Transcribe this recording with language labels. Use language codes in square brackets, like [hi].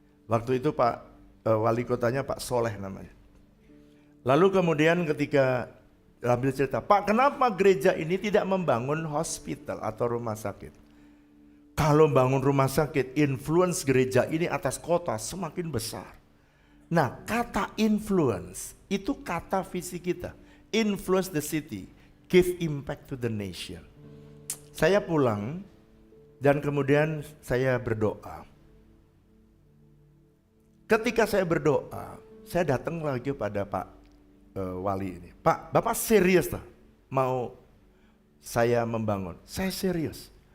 [id] Waktu itu Pak wali kotanya Pak Soleh namanya. Lalu kemudian ketika ambil cerita, Pak kenapa gereja ini tidak membangun hospital atau rumah sakit? Kalau bangun rumah sakit, influence gereja ini atas kota semakin besar. Nah kata influence itu kata visi kita. [en] Influence the city, give impact to the nation. [id] Saya pulang dan kemudian saya berdoa. Ketika saya berdoa, saya datang lagi pada Pak wali ini. Pak, Bapak serius tak mau saya membangun? Saya serius.